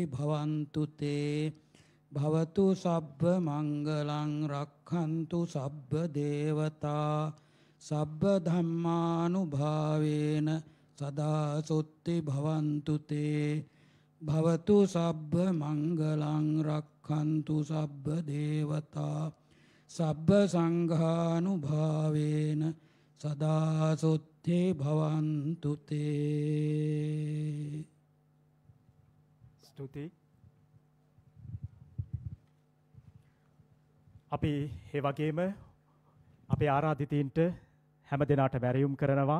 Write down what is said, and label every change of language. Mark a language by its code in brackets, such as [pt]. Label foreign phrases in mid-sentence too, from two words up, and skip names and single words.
[pi] භවන්තු තේ භවතු සබ්බ මංගලං රක්ඛන්තු සබ්බ දේවතා සබ්බ ධම්මානුභාවේන සදා සොත්ති භවන්තු තේ භවතු සබ්බ මංගලං රක්ඛන්තු සබ්බ දේවතා සබ්බ සංඝානුභාවේන සදා සොත්ති භවන්තු තේ. [si] ස්තුතියි. අපි ඒ වගේම අපේ ආරාධිතයින්ට හැම දිනාට වැරයුම් කරනවා.